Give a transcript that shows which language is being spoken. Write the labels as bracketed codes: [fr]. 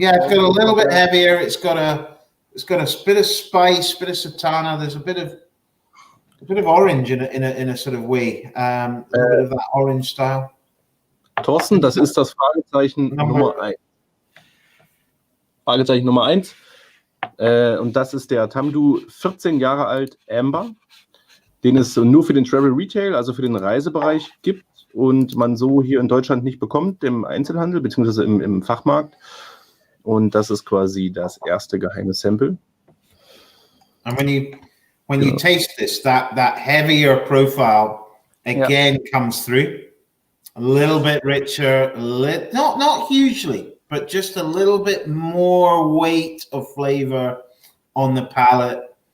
[en] yeah, it's got a little bit heavier. It's got a bit of spice, bit of sultana. There's a bit of orange in a sort of way, a bit of that orange style. [de] Thorsten, das ist das Fragezeichen Nummer 1. Fragezeichen Nummer 1. Und das ist der Tamdhu, 14 Jahre alt, Amber, den es nur für den Travel Retail, also für den Reisebereich gibt und man so hier in Deutschland nicht bekommt, im Einzelhandel bzw. im Fachmarkt. Und das ist quasi das erste geheime Sample. [en] And when you taste this, that heavier profile again comes through. A little bit richer, not hugely, but just a little bit more weight of flavor on the palate.